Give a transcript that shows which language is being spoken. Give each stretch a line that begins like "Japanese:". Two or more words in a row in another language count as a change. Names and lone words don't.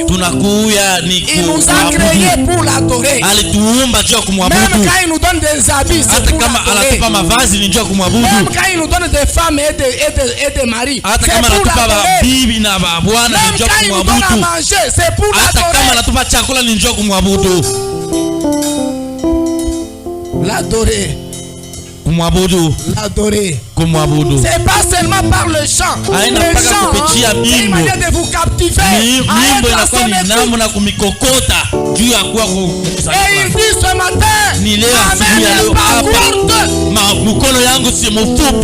Swahili: Tunakuya ni
French: il nous a créé pour l'adorer.
Swahili: Alituumba juu ya kumwabudu.
French: Même quand il nous donne des habits, c'est pour
Swahili: kama anatupa mavazi ni juu ya kumwabudu.
French: Même quand il nous donne des femmes et des maris,
Swahili: hata kama anatupa bibi na bwana ni juu ya kumwabudu.
French: Même quand il nous donne à manger, c'est pour l'adorer.
Swahili: Hata kama anatupa chakula ni juu ya kumwabudu.
French: L'adorer. L'adorer. C'est pas seulement par le chant. Le chant, c'est une manière de vous captiver. Et il dit ce matin, ma main n'est pas courte.